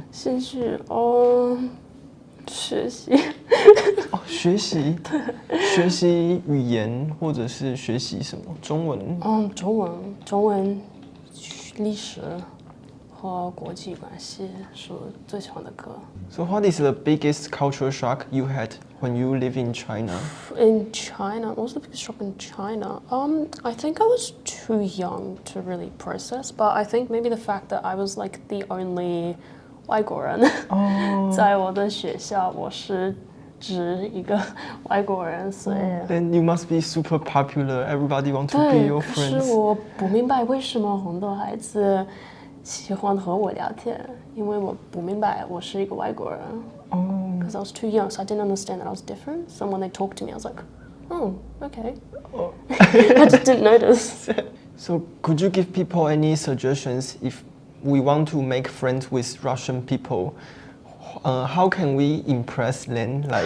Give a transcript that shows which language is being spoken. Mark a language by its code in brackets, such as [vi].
[zh] 兴趣学习。学习。学习语言或者是学习什么？中文。中文，历史和国际关系是我最喜欢的课。 [en] So what is the biggest cultural shock you had when you live in China? In China, what was the biggest shock in China? I think I was too young to really process, but I think maybe the fact that I was like the only [zh] 外国人，在我的学校我是只一个外国人，所以。 [en] Then you must be super popular. Everybody want to be your friends. [zh] 可是我不明白为什么很多孩子喜欢和我聊天，因为我不明白我是一个外国人。 [en] Because I was too young, so I didn't understand that I was different. So when they talked to me, I was like, oh, okay. I just didn't notice. So could you give people any suggestions if we want to make friends with Russian people? How can we impress them? Like,